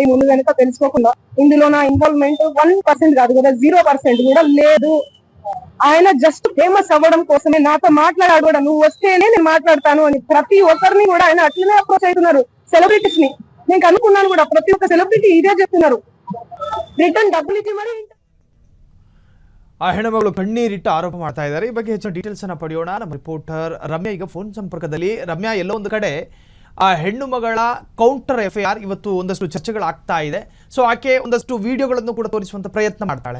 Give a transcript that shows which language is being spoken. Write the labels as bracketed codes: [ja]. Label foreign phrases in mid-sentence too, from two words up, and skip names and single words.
[te] ముందు కనుక తెలుసుకోకుండా ఇందులో నా ఇన్వాల్వ్మెంట్ 1% కాదు కదా, 0% కూడా లేదు. ఆయన [en] just famous [te] అవ్వడం కోసమే నాతో మాట్లాడాడు కూడా. నువ్వు వస్తేనే నేను మాట్లాడతాను అని ప్రతి ఒక్కరిని కూడా ఆయన అట్లనే అప్రోచ్ అవుతున్నారు. సెలబ్రిటీస్ ని నేను అనుకున్నాను కూడా, ప్రతి ఒక్క సెలబ్రిటీ ఇదే చెప్తున్నారు, రిటర్న్ డబ్బులు ఇచ్చి మరి. [kn] ಆ ಹೆಣ್ಣುಮಗಳು ಕಣ್ಣೀರಿಟ್ಟು ಆರೋಪ ಮಾಡ್ತಾ ಇದ್ದಾರೆ. ಈ ಬಗ್ಗೆ ಹೆಚ್ಚಿನ ಡೀಟೇಲ್ಸ್ ಅನ್ನ ಪಡೆಯೋಣ. ನಮ್ಮ ರಿಪೋರ್ಟರ್ ರಮ್ಯಾ ಈಗ ಫೋನ್ ಸಂಪರ್ಕದಲ್ಲಿ. ರಮ್ಯಾ, ಎಲ್ಲೋ ಒಂದು ಕಡೆ ಆ ಹೆಣ್ಣು ಮಗಳ [en] counter FIR [kn] ಇವತ್ತು ಒಂದಷ್ಟು ಚರ್ಚೆಗಳಾಗ್ತಾ ಇದೆ. ಸೊ ಆಕೆ ಒಂದಷ್ಟು ವಿಡಿಯೋಗಳನ್ನು ಕೂಡ ತೋರಿಸುವಂತ ಪ್ರಯತ್ನ ಮಾಡ್ತಾಳೆ.